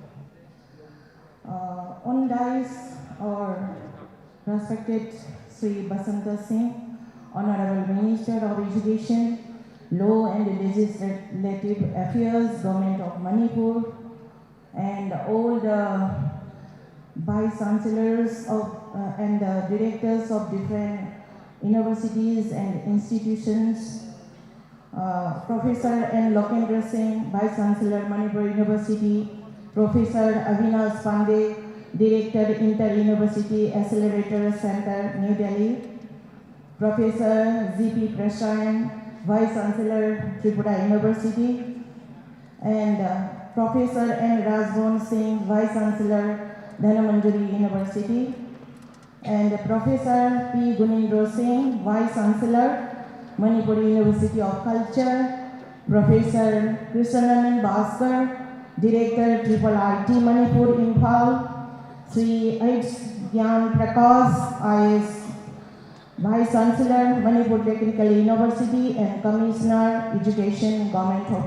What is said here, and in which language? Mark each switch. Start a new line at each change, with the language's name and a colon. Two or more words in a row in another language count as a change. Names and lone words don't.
English: On dais, our respected Sri Basanta Singh, Honorable Minister of Education, Law and Legislative Affairs, Government of Manipur, and all the Vice Chancellors of, and the Directors of different universities and institutions, Professor N. Lokendra Singh, Vice Chancellor, Manipur University, Professor Avinash Pandey, Director, Inter-University Accelerator Center, New Delhi, Professor Z.P. Prashan, Vice Chancellor, Tripura University, and Professor N. Rajbhan Singh, Vice Chancellor, Dhanamanjari University, and Professor P. Gunindra Singh, Vice Chancellor, Manipuri University of Culture, Professor Krishnananan Bhaskar, Director, Triple IT Manipur, Imphal, Sri H. Gyan Prakash, IS Vice Chancellor, Manipur Technical University and Commissioner, Education, Government of